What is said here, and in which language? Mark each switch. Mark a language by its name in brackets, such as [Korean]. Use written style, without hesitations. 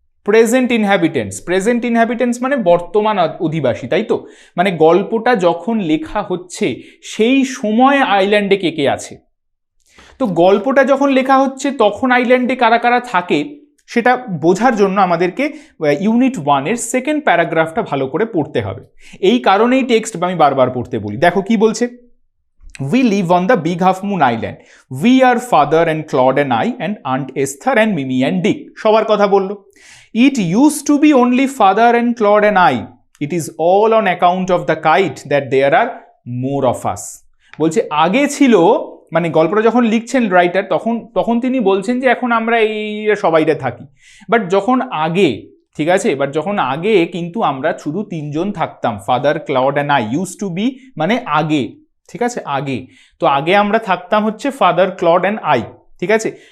[Bangla] Present inhabitants মানে বর্তমান অধিবাসী, তাই তো, মানে গল্পটা যখন লেখা হচ্ছে সেই সময় আইল্যান্ডে কে কে আছে। তো গল্পটা যখন লেখা হচ্ছে তখন আইল্যান্ডে কারা কারা থাকে সেটা বোঝার জন্য আমাদেরকে ইউনিট 1-এর সেকেন্ড প্যারাগ্রাফটা ভালো করে পড়তে হবে। এই কারণেই টেক্সট আমি বারবার পড়তে বলি। দেখো কি বলছে, [English] We live on the Big Half Moon Island. We are father and Claude and I and Aunt Esther and Mimi and Dick. [Bangla] সবার কথা বললো। [English] It used to be only father and Claude and I. It is all on account of the kite that there are more of us. [Bangla] বলছে আগে ছিল, মানে গল্পটা যখন লিখছেন রাইটার তখন তিনি বলছেন যে এখন আমরা এই সবাইরা থাকি, বাট যখন আগে, ঠিক আছে, বাট যখন আগে কিন্তু আমরা শুধু 3 জন থাকতাম, father Claude and I, [English] use to be [Bangla] মানে আগে, ঠিক আছে, আগে, তো আগে আমরা থাকতাম হচ্ছে ফাদার ক্লড অ্যান্ড আই, ঠিক আছে।